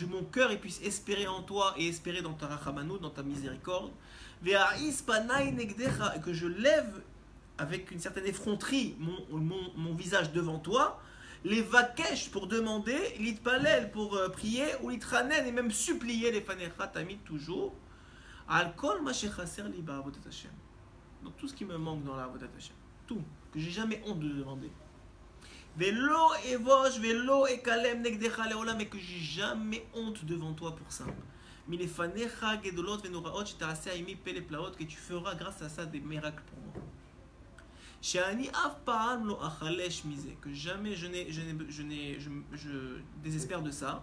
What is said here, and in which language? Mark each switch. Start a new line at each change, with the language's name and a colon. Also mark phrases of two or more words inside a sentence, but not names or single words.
French: mon cœur puisse espérer en toi et espérer dans ta rachamanout, dans ta miséricorde, et que je lève avec une certaine effronterie mon visage devant toi, les vakesh pour demander, l'itpalel pour prier, ou l'itranen et même supplier les
Hebrew: פניך תמיד
French: toujours. Donc tout ce qui me manque dans la
Hebrew: עבודת השם,
French: tout, que j'ai jamais honte de demander.
Hebrew: ולא אבוש, ולא אכלם נגדך לעולם,
French: et que j'ai jamais honte devant toi pour ça.
Hebrew: מלפניך גדולות ונוראות, שתעשה עמי פלא פלאות,
French: que tu feras grâce à ça des miracles pour moi.
Hebrew: שאני אף פעם לא אחלש מזה,
French: que jamais je désespère de ça.